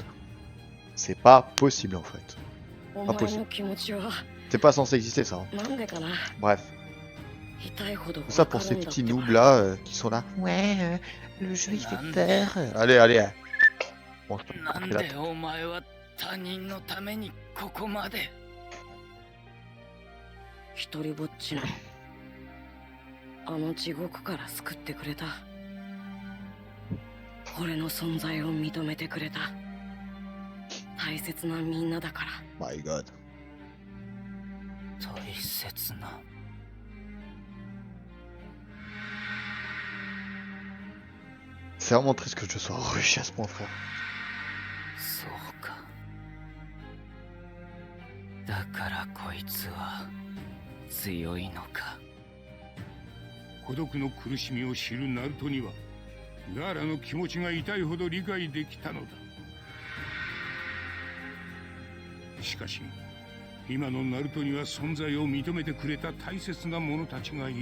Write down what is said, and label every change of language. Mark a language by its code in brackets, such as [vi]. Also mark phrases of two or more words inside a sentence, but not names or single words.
[fr] C'est pas possible en fait. Pas possible. C'est pas censé exister ça. Hein. Bref. Tout ça pour ces petits noobs là qui sont là. Ouais, le jeu il fait peur. Allez, allez. Bon, je peux pas couper la tête. [ja] 一人ぼっちのあの地獄から救ってくれた。俺の存在を認めてくれた。大切なみんなだから。 [en] My God. [ja] 大切な [fr] C'est vraiment triste que je sois rushé à ce point, frère. [ja] そうかからこいつは強いのか。孤独の苦しみを知るナルトにはガーラの気持ちが痛いほど理解できたのだ。しかし今のナルトには存在を認めてくれた大切な者たちがいる。